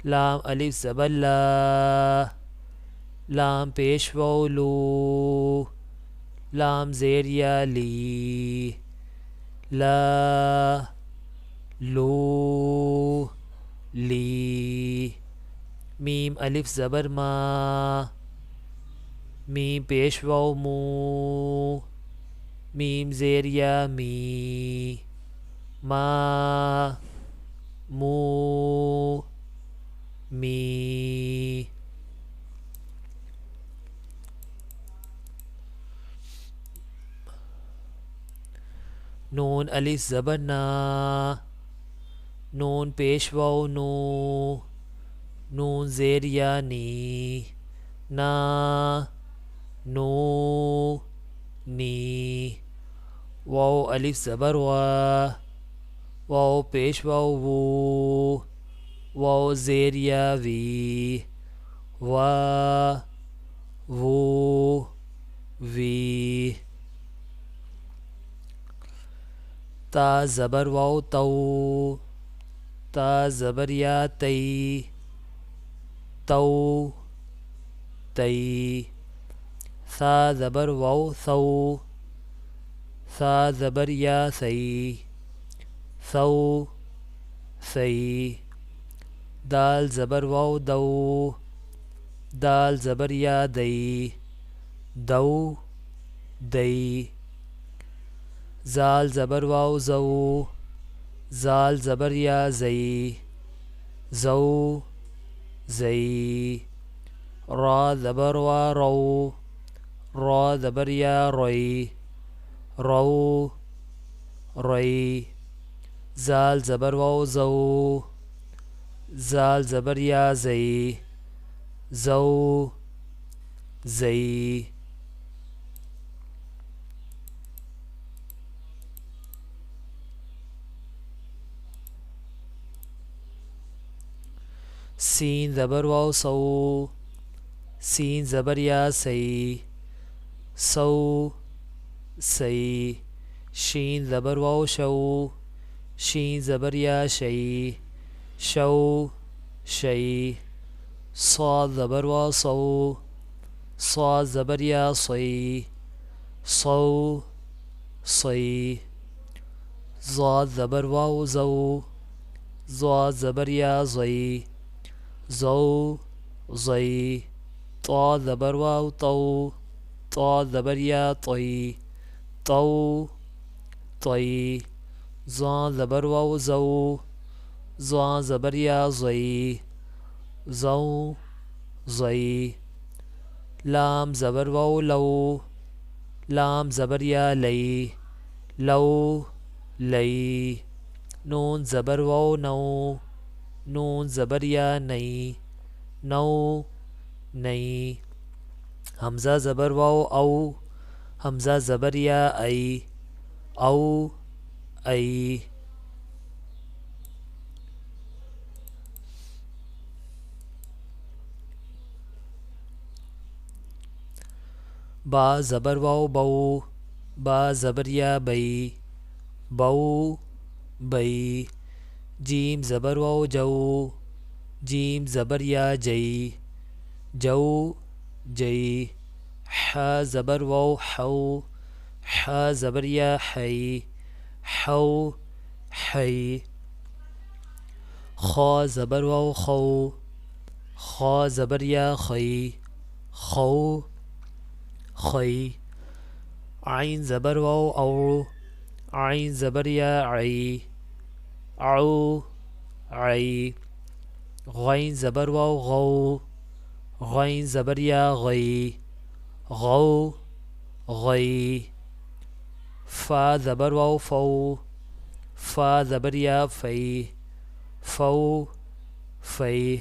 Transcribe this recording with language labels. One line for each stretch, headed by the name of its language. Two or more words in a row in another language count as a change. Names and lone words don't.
Urdu: لام الف زبر لا، لام پیش واو لو، لام زیر یا لی، لا لو لی. میم الف زبر ما، میم پیش واو مو، میم زیر یا می، ما مو می. نون الف زبر نا، نون پیش واو نو، نون زیر یا نی، نا نو نی. واو الف زبر وا، واو پیش واو وو، واو زیر یا وی، وا وو وی. تا زبر واو تو، تا زبر یا تی، تو تی. ثا زبر واو ثو، ثا زبر یا ثی، ثو ثی. دال زبر واو دو، دال زبر یا دی، دو دی. زال زبر واو زو، زال زبر یا زی، زو زی. را زبر وا رو، را زبر یا روی، رو روی. زال زبر واو زو، زال زبر یا زی، زو زی. سین زبر واو سو، سین زبر یا سی، سو سی. شین زبر واو شو، شین زبر یا شی، شو شی. صاد زبر واو صو، صاد زبر یا صی، صو صی. ضاد زبر واو زو، ضاد زبر یا زی، زو زی. طا زبر واو طو، طا زبر یا طی، طو طی. ظا زبر واو زو، ظا زبر یا زی، زو زی. لام زبر واو لو، لام زبر یا لی، لو لی. نون زبر واو نو، نون زبر یا نئی، نو نئی. حمزہ زبر واو او، حمزہ زبر یا ای، او ای. با زبر واو بو، با زبر یا بئی، بو بئی. جیم زبر واو جو، جیم زبر یا جئی، جو جئی. ح زبر واو حو، ح زبر یا حی، حو حی. خا زبر واو خو، خا زبر یا خی، خو خی. عین زبر واو او، عین زبر یا عی، عو عی. غین زبر واو غو، غین زبر یا غی، غو غی. فا زبر واو فو، فا زبر یا فی، فو فی.